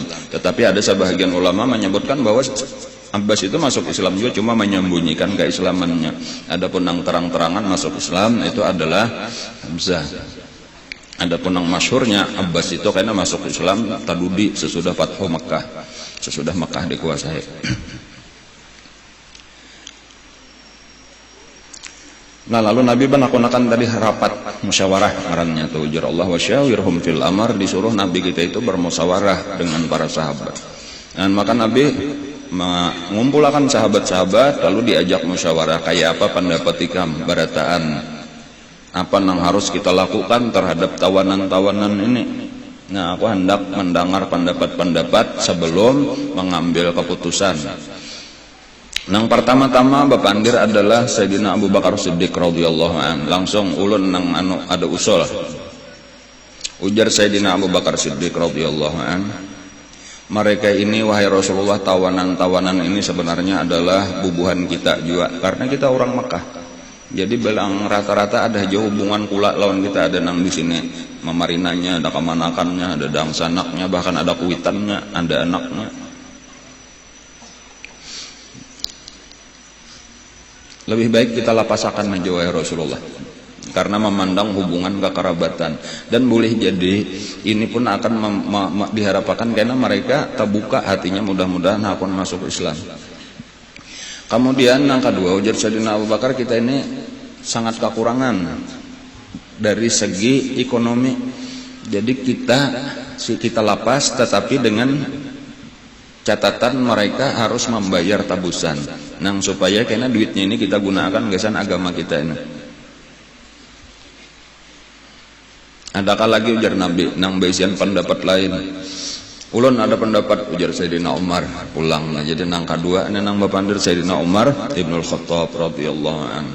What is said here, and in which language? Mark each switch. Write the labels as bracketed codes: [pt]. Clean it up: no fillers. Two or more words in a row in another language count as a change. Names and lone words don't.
[id] Tetapi ada sebahagian ulama menyebutkan bahwa Abbas itu masuk Islam juga, cuma menyembunyikan keislamannya. Adapun yang terang-terangan masuk Islam itu adalah Hamzah. Adapun yang masyhurnya Abbas itu karena masuk Islam tadudi sesudah Fathu Mekah, sesudah Mekah dikuasai. Nah lalu Nabi menakunakan tadi rapat musyawarah ngarannya tuh, ujar Allah [ar] وشاورهم في الأمر, [id] disuruh Nabi kita itu bermusyawarah dengan para sahabat. Dan maka Nabi mengumpulkan sahabat-sahabat lalu diajak musyawarah, kayak apa pendapat [bjn] ikam barataan, [id] apa yang harus kita lakukan terhadap tawanan-tawanan ini. Nah aku hendak mendengar pendapat-pendapat sebelum mengambil keputusan. Yang pertama-tama bapandir adalah Sayyidina Abu Bakar Siddiq [ar] رضي الله عن. [bjn] Langsung ulun nang ada usul. [id] Ujar Sayyidina Abu Bakar Siddiq [ar] رضي الله عن, [id] mereka ini wahai Rasulullah, tawanan-tawanan ini sebenarnya adalah bubuhan kita juga, karena kita orang Mekah. [bjn] Jadi belang rata-rata ada jauh hubungan kula lawan kita, ada nang di sini memarinanya, ada kemanakannya, ada dangsanaknya, bahkan ada kuitannya, ada anaknya. [id] Lebih baik kita lapasakan aja wahai Rasulullah, karena memandang hubungan kekerabatan, dan boleh jadi ini pun akan diharapkan karena mereka terbuka hatinya, mudah-mudahan akan masuk Islam. Kemudian yang kedua, ujar Sayyidina Abu Bakar, kita ini sangat kekurangan dari segi ekonomi. Jadi kita lapas, tetapi dengan catatan mereka harus membayar tabusan. [bjn] Nang supaya karena duitnya ini kita gunakan gesan agama kita ini. Adakah lagi ujar Nabi nang basian pendapat lain? Ulun ada pendapat, ujar Sayyidina Umar, pulang. Nah, jadi nang kedua ini nang bapandir Sayyidina Umar Ibnul Khattab [ar] رضي الله عنه.